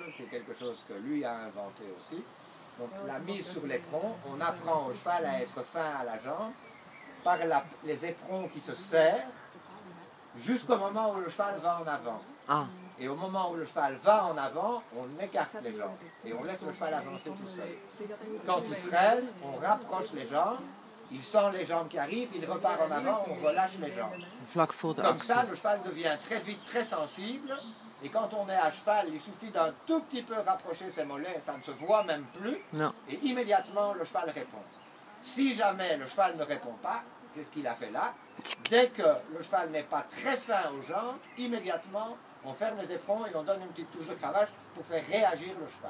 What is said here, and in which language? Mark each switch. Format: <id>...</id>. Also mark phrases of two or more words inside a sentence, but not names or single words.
<fr>C'est quelque chose que lui a inventé aussi. Donc, la mise sur l'éperon, on apprend au cheval à être fin à la jambe par les éperons qui se serrent jusqu'au moment où le cheval va en avant. Ah. Et au moment où le cheval va en avant, on écarte les jambes et on laisse le cheval avancer tout seul. Quand il freine, on rapproche les jambes, il sent les jambes qui arrivent, il repart en avant, on relâche les jambes.</fr> <nl>Vlak voor de</nl> <fr>Comme ça,</fr> <nl>actie.</nl> <fr>le cheval devient très vite très sensible. Et quand on est à cheval, il suffit d'un tout petit peu rapprocher ses mollets, ça ne se voit même plus. Non. Et immédiatement, le cheval répond. Si jamais le cheval ne répond pas, c'est ce qu'il a fait là, dès que le cheval n'est pas très fin aux jambes, immédiatement, on ferme les éperons et on donne une petite touche de cravache pour faire réagir le cheval.</fr>